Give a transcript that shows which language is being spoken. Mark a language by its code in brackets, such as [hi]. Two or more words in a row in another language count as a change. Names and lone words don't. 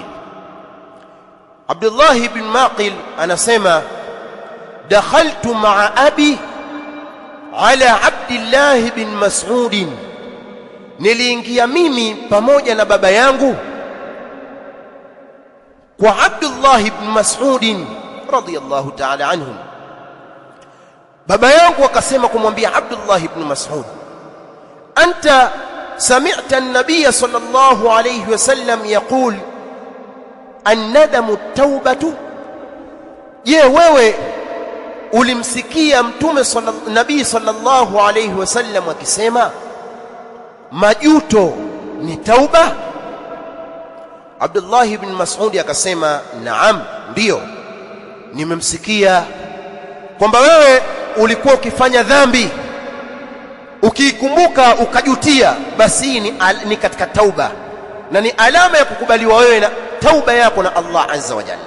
[sw] Abdullah bin Ma'qil anasema [ar] دخلت مع أبي على عبد الله بن مسعود, [sw] niliingia mimi pamoja na baba yangu kwa Abdullah bin Mas'ud [ar] رضي الله تعالى عنه. [sw] Baba yangu akasema kumwambia Abdullah ibn Mas'ud, [ar] أنت سمعت النبي صلى الله عليه وسلم يقول الندم التوبة, [sw] je wewe ulimsikia mtume nabii [ar] صلى الله عليه وسلم [sw] akisema majuto ni tauba? Abdullah ibn Mas'ud akasema naam, ndio nimemsikia kwamba wewe ulikuwa ukifanya dhambi, ukiikumbuka ukajutia, basi ni katika tauba na ni alama ya kukubaliwa wewe na tauba yako na Allah [ar] عز وجل.